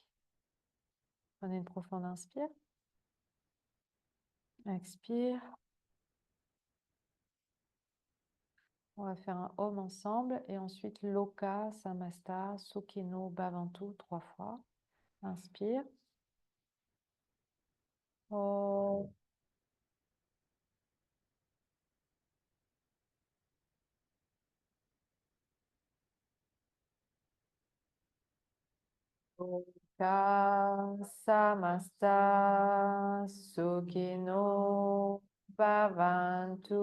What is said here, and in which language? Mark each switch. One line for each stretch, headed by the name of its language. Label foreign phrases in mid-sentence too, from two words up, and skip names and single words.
French: Prenez une profonde inspire. Expire. On va faire un Om ensemble et ensuite
Sanskrit: Loka, Samasta, Sukhino, Bhavantu
French: 3 fois. Inspire.
Sanskrit: Om. Loka, Samasta, Sukhino, Bhavantu.